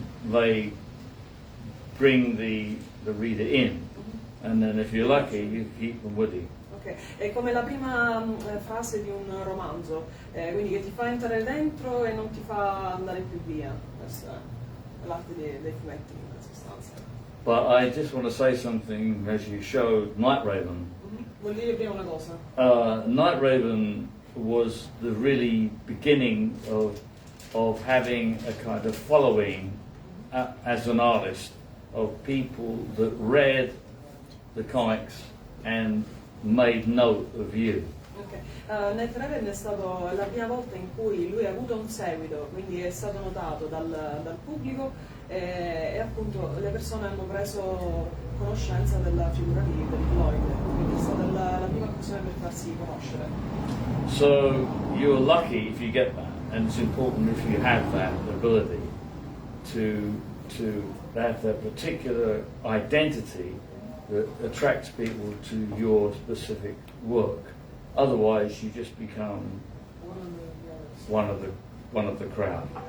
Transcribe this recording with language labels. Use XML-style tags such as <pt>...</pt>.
<en>They bring the reader in, and then if you're lucky, you keep them with you.</en> <it>Ok, è come la prima frase di un romanzo, quindi che ti fa entrare dentro e non ti fa andare più via. Questa è l'arte dei fumetti in sostanza.</it> <en>But I just want to say something as you showed Night Raven.</en> <it>Vuol dire prima una cosa.</it> <en>Night Raven was the really beginning of having a kind of following as an artist of people that read the comics and made note of you. Okay.</en> <it>Mentre è stato la prima volta in cui lui ha avuto un seguito, quindi è stato notato dal pubblico e appunto le persone hanno preso conoscenza della figura di Lloyd, quindi è stata la prima occasione per farsi conoscere.</it> <en>So you're lucky if you get that, and it's important if you have that ability to have that particular identity that attracts people to your specific work. Otherwise, you just become one of the crowd.</en>